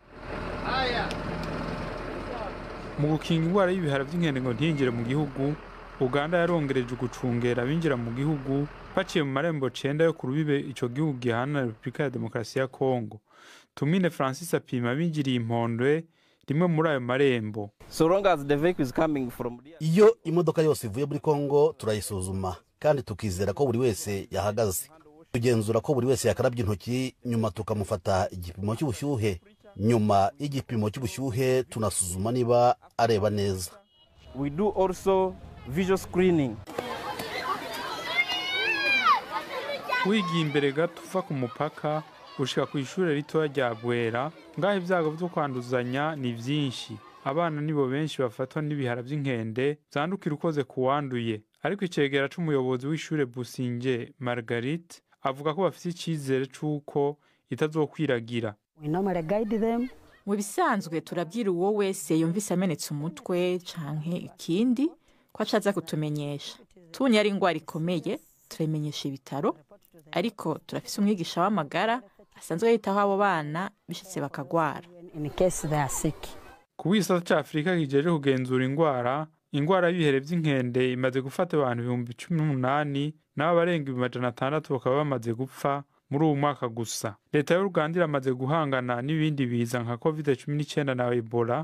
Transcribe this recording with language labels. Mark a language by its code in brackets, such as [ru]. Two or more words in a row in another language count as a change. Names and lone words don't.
[rn] Mu gukinga ingwara y'ibihara vy'inkende ngo ntiyinjire mu gihugu, Uganda yarongereje gucungera abinjira mu gihugu baciye mu marembo 9 yo kurubibe ico gihugu gihana Republika ya Demokarasi ya Kongo. Tumine Francis apima binjiriye impondwe rimwe muri ayo marembo. [en] So long as the vehicle is coming from [rw] iyo imodoka yose ivuye muri Kongo turayisuzuma kandi tukizera ko buri wese yahagaze. Tugenzura ko buri wese yakarabye intoki, nyuma tukamufata igipimo cy'ubushyuhe. Nyuma y'igipimo cy'ubushyuhe tunasuzuma niba areba neza. [en] We do also visual screening. [rn] Wigiye imbere gato uva ku mupaka ushika ku ishure ritoya rya Bwera, ngaho ibyago byo kwanduzanya ni vyinshi. Abana nibo benshi bafatwa n'ibihara vy'inkende zandukira ukoze kuwanduye. Ariko icegera c'umuyobozi w'ishure Businge Marguerite avuga ko bafite icizere c'uko itazokwiragira. [en] We normally guide them. [rn] Mu bisanzwe turabwira uwo wese yumvise amenetse umutwe canke ikindi ko acaza kutumenyesha. Tubonye ari ingwara ikomeye turamenyesha ibitaro, ariko turafise umwigisha w'amagara asanzwe yitaho abo bana bishitse bakagwara. [en] In case they are sick. [rn] Ku gisata ca Afrika kijeje kugenzura ingwara y'ibihere vy'inkende imaze gufata abantu 18,000 n'abo barenga 600 bakaba bamaze gupfa muri uwo mwaka gusa. Leta y'u Rwanda iramaze guhangana n'ibindi biza nka COVID-19 na Ebola.